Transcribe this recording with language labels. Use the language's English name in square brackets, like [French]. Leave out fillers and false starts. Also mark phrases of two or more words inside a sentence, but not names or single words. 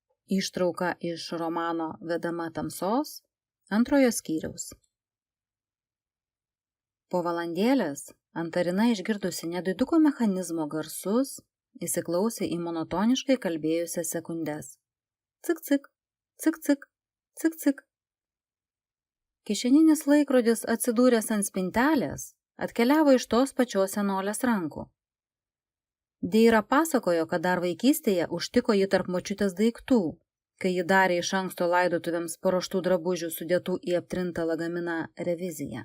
[Lithuanian] Ištrauka iš romano Vedama tamsos, 2 skyriaus. Po valandėlės Antarina išgirdusi nediduko mechanizmo garsus, įsiklausė į monotoniškai kalbėjusias sekundes. Cik cik, cik cik, cik cik. Kišeninis laikrodis atsidūręs ant spintelės atkeliavo iš tos pačios senolės rankų. Deira pasakojo, kad dar vaikystėje užtiko jį tarp močiutės daiktų, kai ji darė iš anksto laidotuvėms paruoštų drabužių sudėtų į aptrintą lagaminą reviziją.